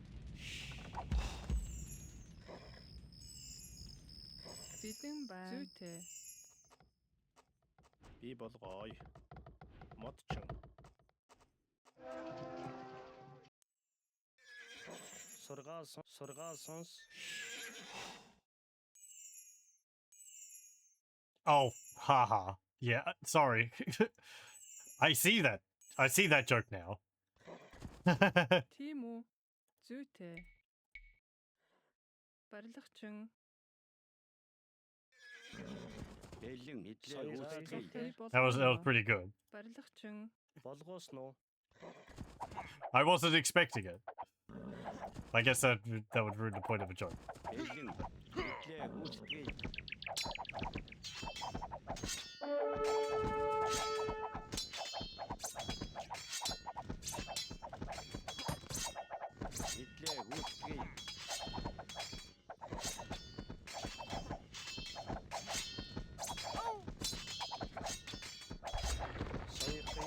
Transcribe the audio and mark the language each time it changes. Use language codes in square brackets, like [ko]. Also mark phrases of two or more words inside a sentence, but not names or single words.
[mn] Бэлэн бай. Зүйтэй. Би болгоё. Модчин. Сургаал сонс. [en] Oh, haha. Yeah, sorry. I see that. I see that joke now. [mn] Тийм үү? Зүйтэй. Барилгачин. Бэлэн. Идлээ Соёрхий. гүйцэтгэе. Би [en] That was [mn] болгоё. [en] pretty good. [mn] Барилгачин. Болгоосон уу? [en] I wasn't expecting it. I guess that would ruin the point of a joke. [mn] Бэлэн. Идлээ гүйцэтгэе. Идлээ гүйцэтгэе. Соёрхий.